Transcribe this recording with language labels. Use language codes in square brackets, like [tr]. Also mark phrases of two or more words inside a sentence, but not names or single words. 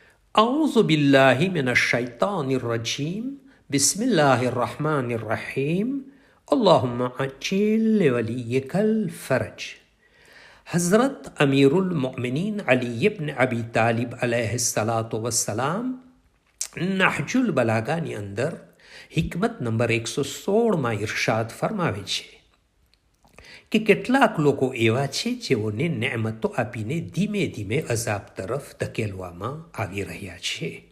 [ar] أعوذ بالله من الشيطان الرجيم بسم الله الرحمن الرحيم اللهم عجل لوليك الفرج. [gu] હઝરત અમીરુલ મોમિનીન અલી ઇબ્ન અબી તાલિબ [ar] عليه الصلاة والسلام [gu] નહજુલ બલાગાની અંદર હિકમત નંબર 116માં ઇરશાદ ફરમાવે છે કે કેટલાક લોકો એવા છે જેઓને નેમતો આપીને ધીમે ધીમે અઝાબ તરફ ધકેલવામાં આવી રહ્યા છે,